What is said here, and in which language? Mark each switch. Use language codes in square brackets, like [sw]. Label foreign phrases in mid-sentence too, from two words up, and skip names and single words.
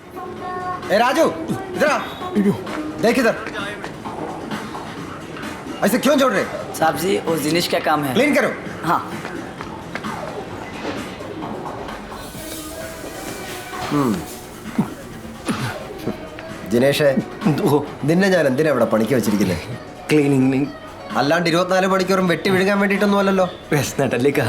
[hi] ए राजू इधर आ। देख इधर, ऐसे क्यों छोड़ रहे? साहब जी वो जिनिश का काम है। क्लीन करो। हाँ। [ml] ജിനേഷേ, നിന്നെ ഞാൻ എന്തിനാ ഇവിടെ പണിക്ക് വെച്ചിരിക്കുന്നത്? ക്ലീനിങ് അല്ലാണ്ട് 24 മണിക്കൂറും വെട്ടി വിഴുകാൻ വേണ്ടിയിട്ടൊന്നും അല്ലല്ലോ. വിശന്നിട്ടല്ലേക്കാ.